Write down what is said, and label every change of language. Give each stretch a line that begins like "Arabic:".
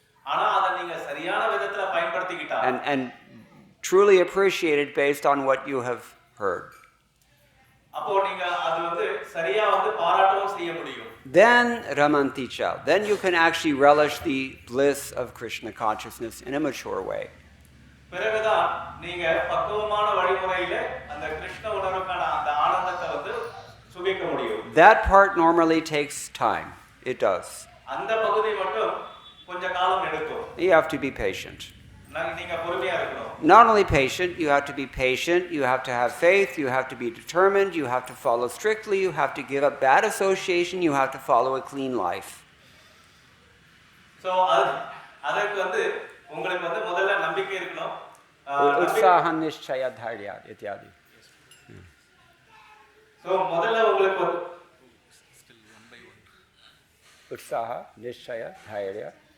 Tamil: ஆனா அத நீங்க சரியான விதத்துல பயன்படுத்திக்கிட்டா.
English: And truly appreciate it based on what you have heard.
Tamil: அப்போ நீங்க அது வந்து சரியா வந்து பாராட்டவும் செய்ய முடியும்.
English: Then ramanticha. Then you can actually relish the bliss of Krishna consciousness in a mature way.
Tamil: பிறகுதான் நீங்க பக்குவமான வழிமுறையில அந்த கிருஷ்ண உணர்வுக்கான அந்த ஆனந்தத்தை வந்து சுகிக்க முடியும்.
English: That part normally takes time. It does.
Tamil: அந்த பகுதி மட்டும் கொஞ்சம் காலம் எடுக்கும்.
English: You have to be patient.
Tamil: நீங்க பொறுமையா இருக்கணும்.
English: Not only patient, you have to be patient, you have to have faith, you have to be determined, you have to follow strictly, you have to give up bad association, you have to follow a clean life.
Tamil: So அதற்கு வந்து உங்களுக்கு வந்து முதல்ல நம்பிக்கை இருக்கணும்.
Sanskrit: Utsaha nishchaya dharya ityadi.
Tamil: So முதல்ல உங்களுக்கு
English: Still one by one.
Sanskrit: Utsaha nishchaya dharya.